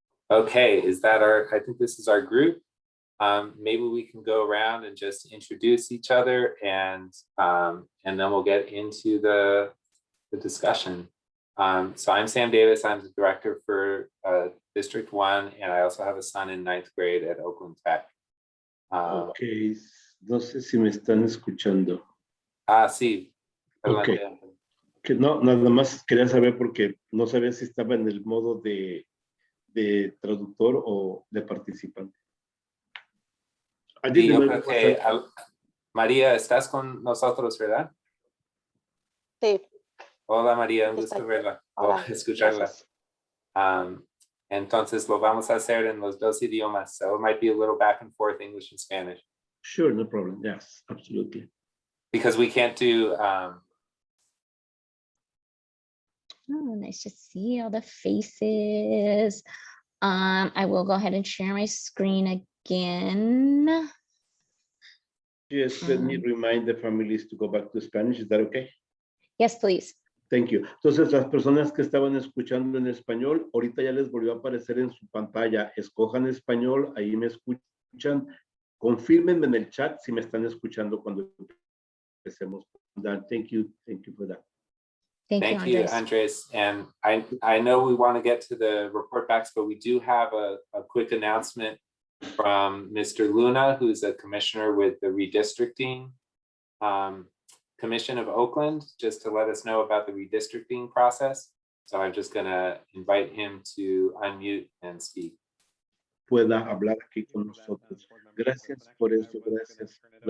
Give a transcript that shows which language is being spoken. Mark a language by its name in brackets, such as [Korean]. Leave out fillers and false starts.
[English] Okay, I think this is our group. Maybe we can go around and just introduce each other, and then we'll get into the discussion. So I'm Sam Davis. I'm the director for District 1, and I also have a son in 9th grade at Oakland Tech. [Spanish] Ok, no sé si me están escuchando. Sí. Ok. Que no, nada más quería saber porque no sabía si estaba en el modo de traductor o de participante. Sí, yo creo que María, estás con nosotros, ¿verdad? Sí. Hola María, un gusto verla o escucharla. [English] Entonces lo vamos a hacer en los dos idiomas, so it might be a little back and forth, English and Spanish. Sure, no problem. Yes, absolutely. Because we can't do. Oh, nice to see all the faces. I will go ahead and share my screen again. Yes, let me remind the families to go back to Spanish. Is that okay? Yes, please. Thank you. [Spanish] Entonces, las personas que estaban escuchando en español, ahorita ya les volvió a aparecer en su pantalla. Escojan español, ahí me escuchan. Confírmenme en el chat si me están escuchando cuando empecemos. [English] Thank you for that. Thank you, Andres. And I know we want to get to the report backs, but we do have a quick announcement from Mr. Luna, who's a commissioner with the redistricting Commission of Oakland, just to let us know about the redistricting process. So I'm just going to invite him to unmute and speak. [Spanish] Pueda hablar aquí con nosotros. Gracias por eso, gracias.